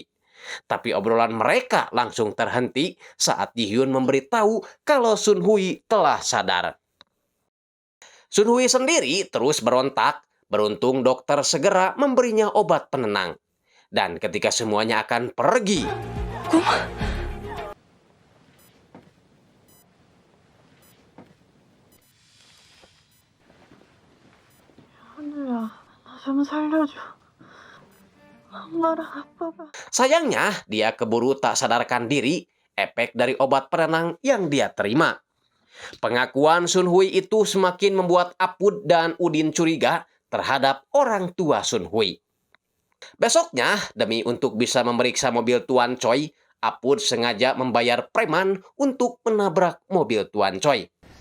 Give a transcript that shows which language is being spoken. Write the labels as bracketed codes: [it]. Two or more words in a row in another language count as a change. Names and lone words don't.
[id] Tapi obrolan mereka langsung terhenti saat Ji Hyun memberitahu kalau Sun Hui telah sadar. Sun Hui sendiri terus berontak, beruntung dokter segera memberinya obat penenang. Dan ketika semuanya akan pergi, [ko] 하늘아, 나 좀 살려줘. 엄마랑 아빠가. [id] sayangnya dia keburu tak sadarkan diri efek dari obat penenang yang dia terima. Pengakuan Sun Hui itu semakin membuat Apud dan Udin curiga terhadap orang tua Sun Hui. Besoknya, demi untuk bisa memeriksa mobil Tuan Choi, Apud sengaja membayar preman untuk menabrak mobil Tuan Choi.